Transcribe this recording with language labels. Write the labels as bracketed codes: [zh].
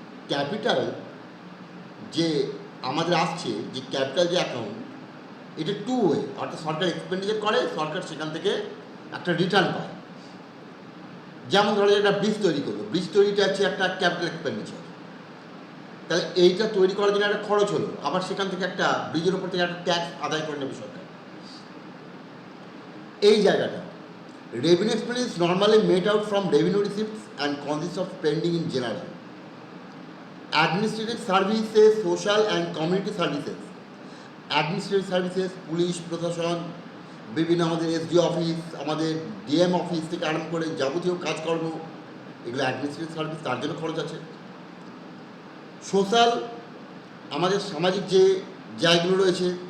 [bn] Capital যে আমাদের আসছে, যে ক্যাপিটাল যে অ্যাকাউন্ট, এটা টু ওয়ে, অর্থাৎ সরকার এক্সপেন্ডিচার করে, সরকার সেখান থেকে একটা রিটার্ন পায়। যেমন ধরো একটা ব্রিজ তৈরি করলো, ব্রিজ তৈরিটা হচ্ছে একটা ক্যাপিটাল এক্সপেন্ডিচার। তাহলে এইটা তৈরি করার জন্য একটা খরচ হলো, আবার সেখান থেকে একটা ব্রিজের ওপর থেকে একটা ট্যাক্স আদায় করে নেবে সরকার। এই জায়গাটা [en] revenue expense is normally made out from revenue receipts and consists of spending in general. Administrative services, social and community services. [bn] Administrative services, police প্রশাসন, বিভিন্ন আমাদের এসডি অফিস, আমাদের ডিএম অফিস থেকে আরম্ভ করে যাবতীয় কাজকর্ম, এগুলো অ্যাডমিনিস্ট্রেটিভ সার্ভিস, তার জন্য খরচ আছে। সোশ্যাল, আমাদের সামাজিক যে জায়গাগুলো রয়েছে।